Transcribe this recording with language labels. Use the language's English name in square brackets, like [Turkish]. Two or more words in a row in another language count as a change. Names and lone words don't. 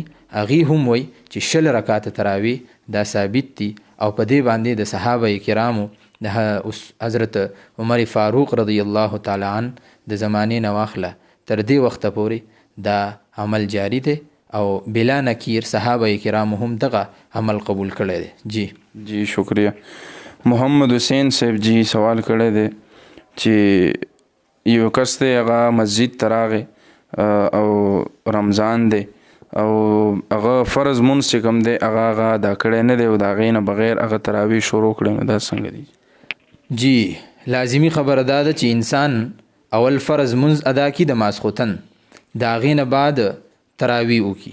[Pashto] هغه هم وای چې 20 رکعاته تراوی دا ثابت دي او په دې باندې د صحابه کرامو د حضرت عمر فاروق [Arabic] رضی الله تعالی عنه [Pashto] د زمانه نواخله تر دې وخت پورې دا عمل جاری دی او بلا نکیر صحابه کرام هم دغه عمل قبول کړی دی. [Urdu] جی شکریہ. [Pashto] محمد حسین صاحب جی سوال کړی دی چې یو کس دی هغه مسجد ته راغی او رمضان دی او هغه فرض مونځ چې کوم دی هغه ادا کړی نه دی او د هغې نه بغیر هغه تراویح شروع کړی نو دا څنګه دی؟ جی لازمی خبره دا ده چې انسان اول فرض منځ ادا کی د ماسخوتن د هغې نه بعد تراویح وکړي.